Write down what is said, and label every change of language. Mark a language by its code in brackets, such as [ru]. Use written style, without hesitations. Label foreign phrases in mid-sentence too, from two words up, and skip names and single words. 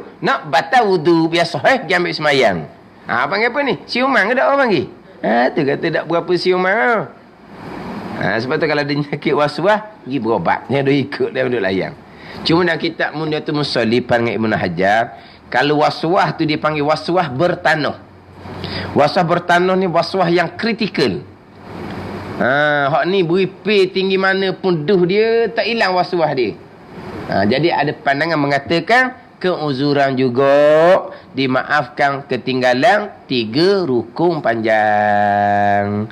[ms] Nak batal wudu biasa pergi ambil semayang. Panggil apa ni? Siuman ke tak orang panggil? Tu kata tak berapa siuman. Sebab tu kalau dia sakit was-was, pergi berobat. Dia duk ikut dia duk layang. Cuma dalam kitab Munyatul Musalli panggil Ibn Hajar, kalau was-was tu dia panggil was-was bertanah. Was-was bertanah ni was-was yang kritikal. Hak ni beri tinggi mana pun duh dia, tak hilang was-was dia. Jadi ada pandangan mengatakan keuzuran juga dimaafkan ketinggalan 3 rukun panjang.